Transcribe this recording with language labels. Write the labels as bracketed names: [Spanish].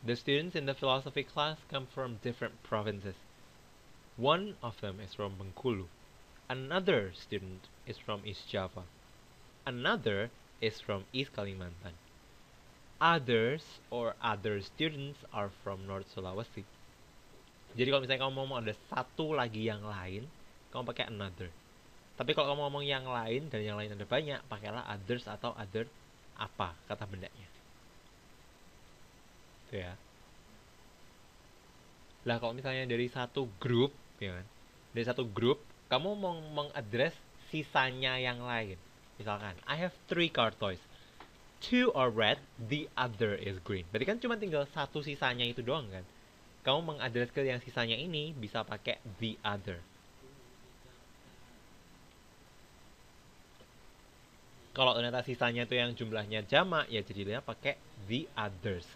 [English] The students in the philosophy class come from different provinces. One of them is from Bengkulu. Another student is from East Java. Another is from East Kalimantan. others or other students are from North Sulawesi. [Indonesian] Jadi kalau misalnya kamu ngomong ada satu lagi yang lain, kamu pakai another. Tapi kalau kamu ngomong yang lain dan yang lain ada banyak, pakailah others atau other apa kata bendanya. Itu ya. Lah kalau misalnya dari satu grup, ya kan? Dari satu grup, kamu mau mengadres sisanya yang lain. Misalkan, [English] I have 3 car toys. 2 are red, the other is green. [Indonesian] Berarti kan cuma tinggal satu sisanya itu doang kan? Kamu mengadres ke yang sisanya ini bisa pakai the other. Kalau ternyata sisanya itu yang jumlahnya jamak, ya jadinya pakai the others.